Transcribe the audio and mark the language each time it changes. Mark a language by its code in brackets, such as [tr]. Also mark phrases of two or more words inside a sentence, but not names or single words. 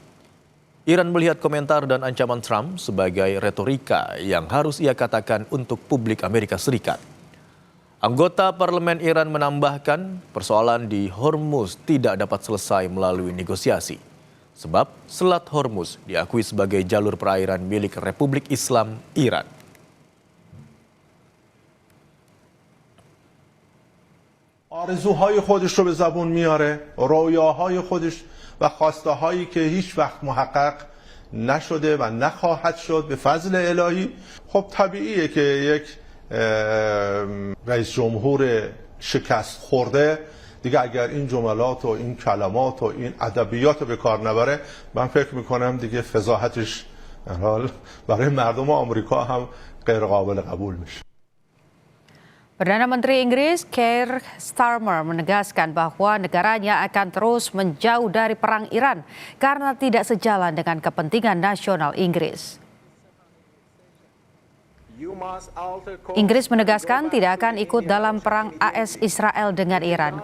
[id] Iran melihat komentar dan ancaman Trump sebagai retorika yang harus ia katakan untuk publik Amerika Serikat. Anggota parlemen Iran menambahkan persoalan di Hormuz tidak dapat selesai melalui negosiasi. Sebab Selat Hormuz diakui sebagai jalur perairan milik Republik Islam Iran. [fa] آرزوهای خودش رو به زبون میاره، رویاهای خودش و خواسته‌هایی که هیچ وقت محقق نشده و نخواهد شد به فضل الهی. خب طبیعیه که یک رئیس جمهور شکست خورده دیگه اگر این جملات و این کلمات و این ادبیات رو به کار نبره، من فکر میکنم دیگه فضاحتش برای مردم آمریکا هم غیر قابل قبول میشه. [id] Perdana Menteri Inggris Keir Starmer menegaskan bahwa negaranya akan terus menjauh dari perang Iran karena tidak sejalan dengan kepentingan nasional Inggris. Inggris menegaskan tidak akan ikut dalam perang AS Israel dengan Iran.